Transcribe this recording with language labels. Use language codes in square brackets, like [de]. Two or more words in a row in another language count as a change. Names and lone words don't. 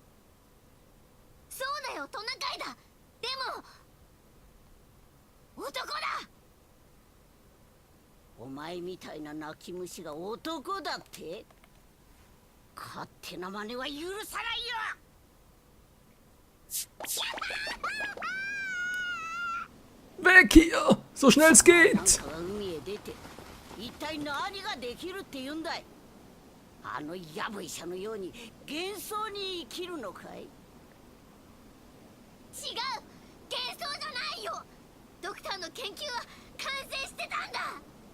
[ja] そうだよ、トナカイだ。でも男だ。お前みたいな泣き虫が男だって？勝手な真似は許さないよ。 [de] Weg hier! So schnell es geht! [ja] 海へ出て一体何ができるって言うんだい。あのヤブ医者のように幻想に生きるのかい。違う、幻想じゃないよ。ドクターの研究は完成してたんだ。